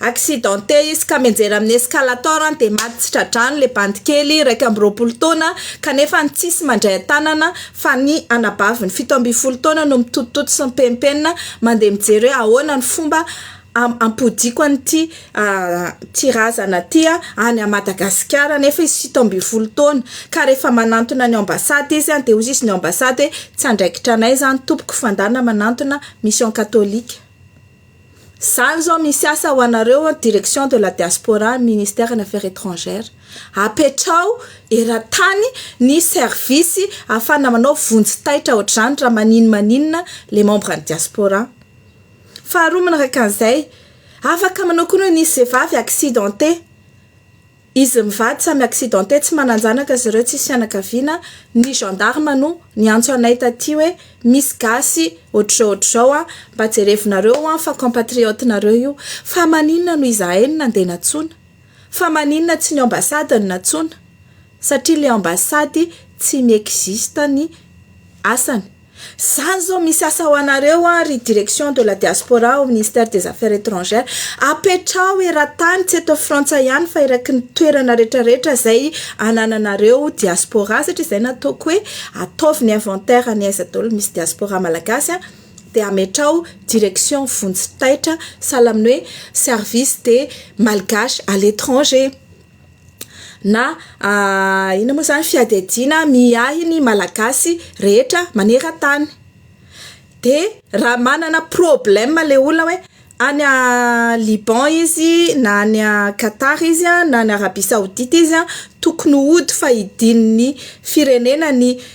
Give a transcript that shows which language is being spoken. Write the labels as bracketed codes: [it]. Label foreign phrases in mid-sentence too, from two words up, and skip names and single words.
[mg] accidenté izy ka menjera amin'ny escalator de maty tsy tradrano le bandy kely 2 taona kanefa tsisy mandray tanana fa ny anabaviny 17 taona no mitotototo sy mipempenina mandeha mijery hoe ahoana ny fomba ampodiko an'ity tirazana ty any Madagasikara nefa izy 17 taona ka rehefa manantona ny ambasady izy de hozy izy ny ambasady tsy andraikitra anay zany tompoko fandana manantona [fr] mission catholique. [mg] Zany zao misy asa ho anareo [fr] direction de la diaspora ministère des affaires étrangères [mg] apetrao eran-tany ny service afana manao vonjy-taitra ohatr'izany raha maninona [fr] les membres de diaspora. [mg] Faharoa manaraka an'izay afaka manao koa nisy vehivavy accidenté izy mivady samy accidenté tsy mananjanaka zareo tsisy fianakaviana ny gendarme no niantso anay taty hoe misy gasy ohatr'izao mba jerevinareo fa compatriote nareo io fa maninona no izahay no nandeha natsona fa maninona tsy ny ambasady no natsona satria le ambasady tsy miexiste ny asany. Zany zao misy asa ho anareo ry [fr] direction de la diaspora au ministère des affaires étrangères [mg] apetrao eran-tany tsy eto Frantsa ihany fa eraky ny toerana rehetrarehetra zay anananareo diaspora satria zay nataoko hoe ataovy ny inventaire ny aiza daholo misy diaspora malagasy de ametrao direction vonjy-taitra sahala amin'ny hoe [fr] service des malgaches à l'étranger [mg] na ina moa zany fiadedina miahy ny malagasy rehetra maneran-tany de raha manana problème le olona hoe any Liban izy na any Qatar izy na any Arabie Saoudite izy tokony hody fa idin'ny firenena ny